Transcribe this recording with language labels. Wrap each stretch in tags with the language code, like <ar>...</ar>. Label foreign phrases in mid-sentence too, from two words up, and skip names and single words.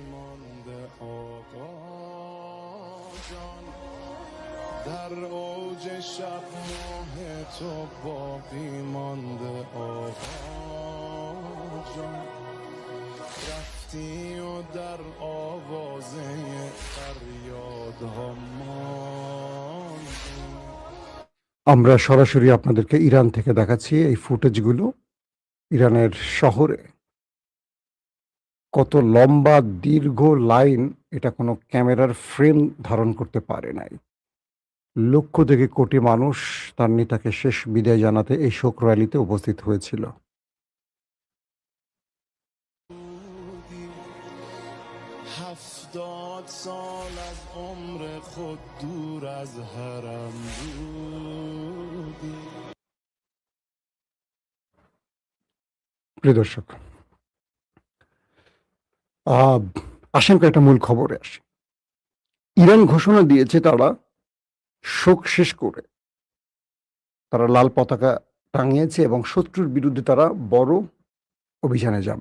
<fa>در اوج شب ماه تو باقی مانده آقا جان رفتی و در آوازه فریادها ماندی</fa> <bn>আমরা সরাসরি আপনাদেরকে ইরান থেকে দেখাচ্ছি এই ফুটেজগুলো। ইরানের শহরে কত লম্বা দীর্ঘ লাইন, এটা কোনো ক্যামেরার ফ্রেম ধারণ করতে পারে নাই। লক্ষ থেকে কোটি মানুষ তার নেতাকে শেষ বিদায় জানাতে এই শোক র‍্যালিতে উপস্থিত হয়েছিল।</bn> <fa>هفتاد سال از عمر خود دور از حرم بودی</fa> <bn>প্রিয় দর্শক, আসেন কয়েকটা মূল খবরে আসে। ইরান ঘোষণা দিয়েছে তারা শোক শেষ করে তারা লাল পতাকা টাঙিয়েছে এবং শত্রুর বিরুদ্ধে তারা বড় অভিযানে যাবে।</bn>